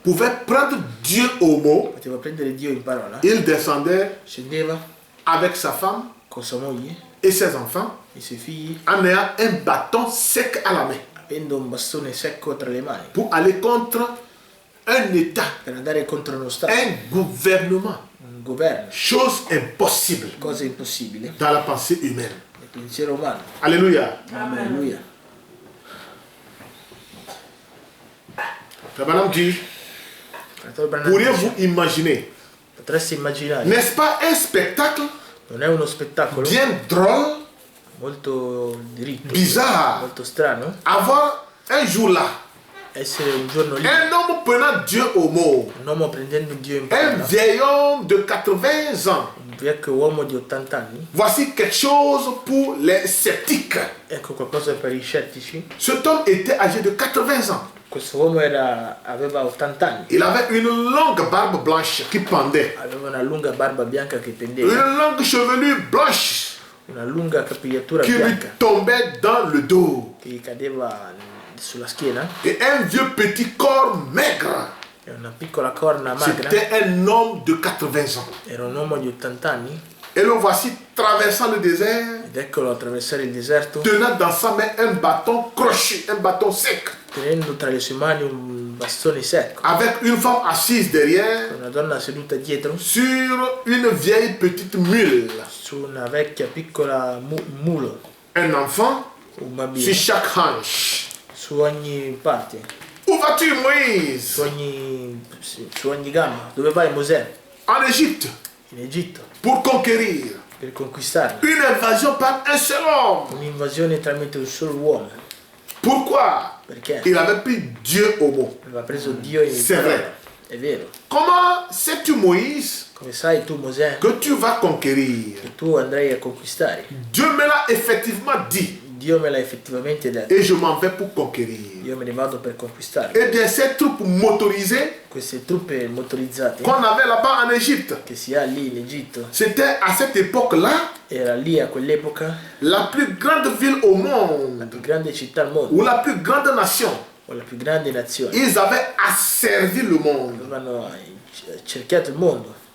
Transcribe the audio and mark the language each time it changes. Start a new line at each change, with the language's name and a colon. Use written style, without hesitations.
French: pouvait prendre Dieu au mot,
Italian: poteva prendere Dio in parola,
French: il descendait
Italian: scendeva
French: avec sa femme
Italian: con sua moglie,
French: et ses enfants
Italian: i suoi figli,
French: en ayant un bâton sec à la main
Italian: avendo un bastone secco tra le mani,
French: pour aller contre un État,
Italian: per andare contro uno Stato,
French: un gouvernement.
Italian: un governo,
French: Chose impossible
Italian: cosa impossibile
French: dans la pensée humaine.
Italian: nel pensiero umano.
French: Alléluia.
Italian: Alleluia.
French: Frère Branham dit,
Italian: Fratello Branham
French: pourriez-vous
Italian: dice,
French: imaginer,
Italian: potresti immaginare,
French: n'est-ce pas un spectacle
Italian: non è uno spettacolo
French: bien drôle,
Italian: molto diritto,
French: bizarre,
Italian: molto strano,
French: avoir un jour là,
Italian: essere un giorno lì,
French: un homme prenant Dieu au mot,
Italian: un uomo prendendo Dio in
French: un
Italian: parola,
French: vieil homme de 80 ans.
Italian: un vecchio uomo di 80 anni,
French: Voici quelque chose pour les sceptiques.
Italian: ecco qualcosa per i scettici.
French: Cet homme était âgé de 80 ans.
Italian: Questo uomo aveva 80 anni,
French: Il avait une longue barbe blanche qui pendait,
Italian: aveva una lunga barba bianca che pendeva,
French: une longue chevelure blanche
Italian: una lunga capigliatura
French: qui lui
Italian: bianca
French: tombait dans le dos
Italian: che gli cadeva sulla schiena
French: et un vieux petit corps maigre.
Italian: e una piccola corna magra.
French: C'était un homme de 80 ans.
Italian: Era un uomo di 80 anni
French: Et le voici traversant le désert,
Italian: ed eccolo attraversare il deserto
French: tenant dans sa main un bâton crochu, un bâton sec,
Italian: tenendo tra le sue mani un bastone secco,
French: avec une femme assise derrière
Italian: una donna seduta dietro
French: sur une vieille petite mule,
Italian: su una vecchia piccola mulo,
French: un enfant
Italian: un bambino
French: sur chaque hanche.
Italian: su ogni parte,
French: Où vas-tu, Moïse?
Italian: su ogni gamba. Dove vai Mosè?
French: En Égypte,
Italian: In Egitto,
French: pour conquérir.
Italian: per conquistarla.
French: Une invasion par un seul homme.
Italian: Un'invasione tramite un solo uomo.
French: Pourquoi?
Italian: Perché
French: Il avait pris Dieu au mot.
Italian: aveva preso Dio in
French: C'est
Italian: parola.
French: vrai.
Italian: È vero.
French: Comment sais-tu, Moïse,
Italian: Come sai tu Mosè
French: que tu vas conquérir?
Italian: che tu andrai a conquistare?
French: Dieu me l'a effectivement dit.
Italian: Dio me l'ha effettivamente detto.
French: et je m'en vais pour conquérir.
Italian: Io me ne vado per conquistarlo.
French: Et de ces troupes motorisées
Italian: Queste truppe motorizzate
French: qu'on avait là-bas en Égypte,
Italian: che si ha lì in Egitto,
French: c'était à cette époque-là
Italian: era lì a quell'epoca
French: la plus grande ville au
Italian: la
French: monde,
Italian: più grande città al mondo,
French: ou la plus grande nation.
Italian: o la più grande nazione.
French: Ils avaient asservi le monde.
Italian: Avevano cerchiato il mondo,